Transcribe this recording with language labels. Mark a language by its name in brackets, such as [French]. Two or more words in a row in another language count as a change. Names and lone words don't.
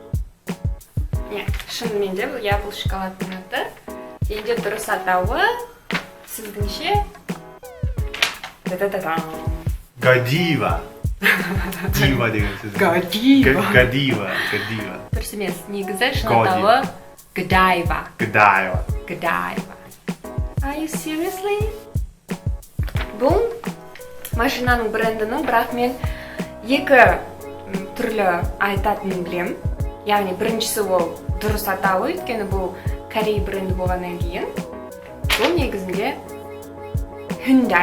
[Kazakh] Шынымен де бұл шоколадтың аты. Енді дұрыс атауы сіздіңше Godiva. Дива деген сөз. Godiva. Дұрыс емес. Негізі шын атауы Godiva. [English] Are you seriously? [Kazakh] Бұл машинаның брендінің, бірақ мен екі түрлі айтатынын білем. Яғни біріншісі ол дұрыс атауы, өйткені бұл Корей бренді болғаннан кейін. Бұл негізінде Hyundai.